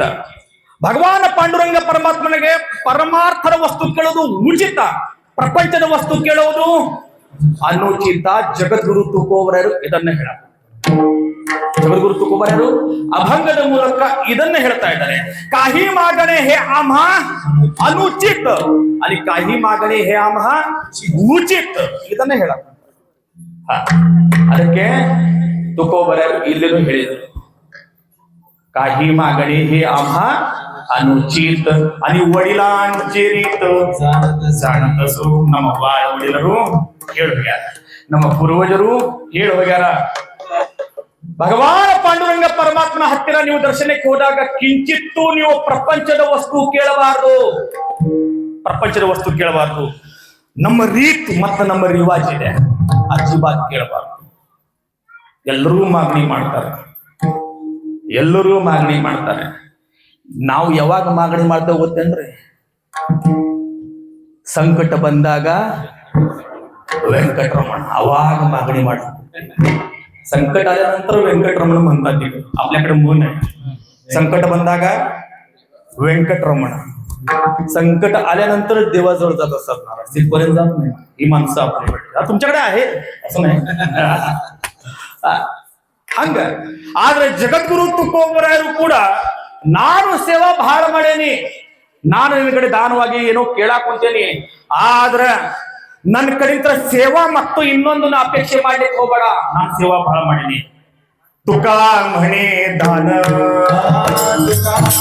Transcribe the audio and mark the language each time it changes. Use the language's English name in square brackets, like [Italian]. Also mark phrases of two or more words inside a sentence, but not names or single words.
[Kannada] ಭಗವಾನ ಪಾಂಡುರಂಗ ಪರಮಾತ್ಮನಿಗೆ ಪರಮಾರ್ಥದ ವಸ್ತು ಕೇಳೋದು ಉಚಿತ, ಪ್ರಪಂಚದ ವಸ್ತು ಕೇಳುವುದು ಅನುಚಿತ. ಜಗದ್ಗುರು ತುಕೋಬರರು ಇದನ್ನ ಹೇಳ, ಜಗದ್ಗುರು ತುಕೋಬರರು ಅಭಂಗದ ಮೂಲಕ ಇದನ್ನ ಹೇಳ್ತಾ ಇದ್ದಾರೆ. [Marathi] काही मागणे हे आम्हा अनुचित आणि काही मागणे हे आम्हा उचित [Kannada] ಇದನ್ನ ಹೇಳ. ಅದಕ್ಕೆ ತುಕೋಬರರು ಇಲ್ಲೇನು ಹೇಳಿದರು, [Marathi] काही मागणे हे आम्हा अनुचित आणि वडिलांचे रीत जाणत असो. [Kannada] ನಮ್ಮ ವಡಿಲರು ಹೇಳಿ ಹೋಗ್ಯಾರ, ನಮ್ಮ ಪೂರ್ವಜರು ಹೇಳಿ ಹೋಗ್ಯಾರ. ಭಗವಾನ ಪಾಂಡುರಂಗ ಪರಮಾತ್ಮನ ಹತ್ತಿರ ನೀವು ದರ್ಶನಕ್ಕೆ ಹೋದಾಗ ಕಿಂಚಿತ್ತೂ ನೀವು ಪ್ರಪಂಚದ ವಸ್ತು ಕೇಳಬಾರದು, ಪ್ರಪಂಚದ ವಸ್ತು ಕೇಳಬಾರದು. ನಮ್ಮ ರೀತಿ ಮತ್ತು ನಮ್ಮ ರಿವಾಜ್ ಇದೆ, ಅಜ್ಜಿಬಾತ್ ಕೇಳಬಾರದು. ಎಲ್ಲರೂ ಮಾಗಣಿ ಮಾಡ್ತಾರೆ, ಎಲ್ಲರೂ ಮಾಗಣಿ ಮಾಡ್ತಾರೆ. ನಾವು ಯಾವಾಗ ಮಾಗಣಿ ಮಾಡ್ತೇವೆ ಗೊತ್ತೇನ್ರಿ? ಸಂಕಟ ಬಂದಾಗ ವೆಂಕಟರಮಣ ಅವಾಗ मागणी माड. [Marathi] संकट आल्यानंतर व्यंकटरमण म्हणतात. आपल्याकडे म्हण आहे, संकट बंदाग व्यंकटरमण. संकट आल्यानंतर देवाजवळ जात असतात महाराज, तिथपर्यंत जात नाही. ही माणसं आपल्याकडे तुमच्याकडे आहे असं नाही. [Kannada] ಹಂಗ ಆದ್ರೆ ಜಗದ್ಗುರು ತುಕೋಬರಾಯರು ಕೂಡ ನಾನು ಸೇವಾ ಬಹಳ ಮಾಡೇನಿ, ನಾನು ನಿನ್ನ ಕಡೆ ದಾನವಾಗಿ ಏನೋ ಕೇಳಾಕ್ ಕುಂತೇನಿ, ಆದ್ರ ನನ್ನ ಕಡೆಯಿಂದ ಸೇವಾ ಮತ್ತು ಇನ್ನೊಂದನ್ನ ಅಪೇಕ್ಷೆ ಮಾಡ್ಲಿಕ್ಕೆ ಹೋಗಬೇಡ, ನಾನು ಸೇವಾ ಬಹಳ ಮಾಡೀನಿ. [Marathi] ತುಕಾ म्हणे दान, तुका